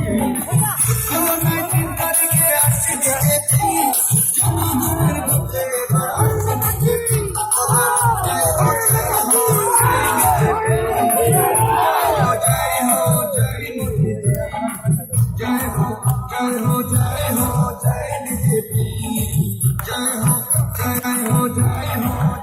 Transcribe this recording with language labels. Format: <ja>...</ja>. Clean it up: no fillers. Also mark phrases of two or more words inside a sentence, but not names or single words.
<hi>तारीखे</hi> <bn>আসছে বিজেপি জনগণের ভোটে এবার আসছে বিজেপি জয়</bn> <hi>हो जय हो जय बीजेपी जय हो जय मोदी जय हो जय हो जय हो जय बीजेपी जय हो जय हो जय हो</hi>